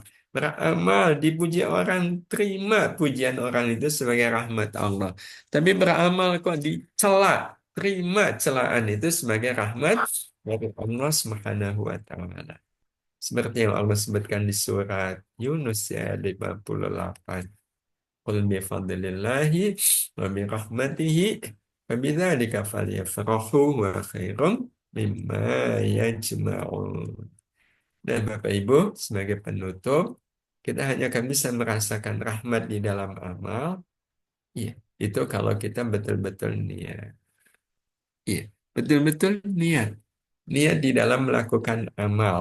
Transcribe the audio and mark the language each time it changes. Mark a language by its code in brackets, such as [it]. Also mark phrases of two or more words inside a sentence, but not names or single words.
[id] Beramal, dipuji orang, terima pujian orang itu sebagai rahmat Allah. Tapi beramal kok dicela, terima celaan itu sebagai rahmat dari Allah [ar] سبحانه وتعالى. [id] Seperti yang Allah sebutkan di surat Yunus ya 58. [ar] قل بفضل الله وبرحمته فبذلك فليفرحوا وخير مما يجمعون. [id] Dan Bapak Ibu, sebagai penutup, kita hanya akan bisa merasakan rahmat di dalam amal. Iya, itu kalau kita betul-betul niat. Iya, betul-betul niat. Niat di dalam melakukan amal.